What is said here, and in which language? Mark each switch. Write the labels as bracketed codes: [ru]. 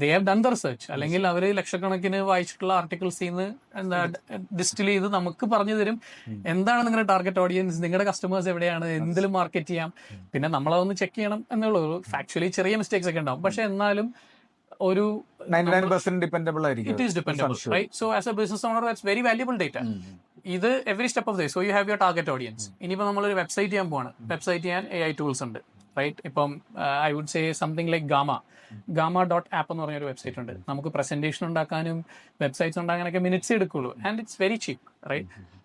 [en] they have done the research, [ml] അല്ലെങ്കിൽ അവർ ലക്ഷക്കണക്കിന് വായിച്ചിട്ടുള്ള ആർട്ടിക്കിൾസിൽ നിന്ന് എന്താ ഡിസ്റ്റിൽ ചെയ്ത് നമുക്ക് പറഞ്ഞു തരും എന്താണ് നിങ്ങളുടെ ടാർഗറ്റ് ഓഡിയൻസ്, നിങ്ങളുടെ കസ്റ്റമേഴ്സ് എവിടെയാണ്, എന്തിലും മാർക്കറ്റ് ചെയ്യാം. പിന്നെ നമ്മളതൊന്ന് ചെക്ക് ചെയ്യണം എന്നുള്ളൂ. ഫാക്ച്വലി ചെറിയ മിസ്റ്റേക്സ് ഒക്കെ ഉണ്ടാവും, പക്ഷെ എന്നാലും ഒരു 99% ഡിപെൻഡബിൾ ആയിരിക്കും. [en] It is dependable, right? So as a business owner, that's very valuable data. [ml] ഇത് every step of the, [en] So you have your target audience. [ml] ഇനിയിപ്പോൾ നമ്മളൊരു വെബ്സൈറ്റ് ചെയ്യാൻ പോവാണ്, വെബ്സൈറ്റ് ചെയ്യാൻ AI ടൂൾസ് ഉണ്ട്, റൈറ്റ്? ഇപ്പം [en] I would say something like [ml] gama.app എന്ന് പറഞ്ഞൊരു വെബ്സൈറ്റ് ഉണ്ട്. നമുക്ക് പ്രസന്റേഷൻ ഉണ്ടാക്കാനും വെബ്സൈറ്റ്സ് ഉണ്ടാക്കാനൊക്കെ മിനിറ്റ്സ് എടുക്കുള്ളൂ, [en] and it's very cheap, [ml] right?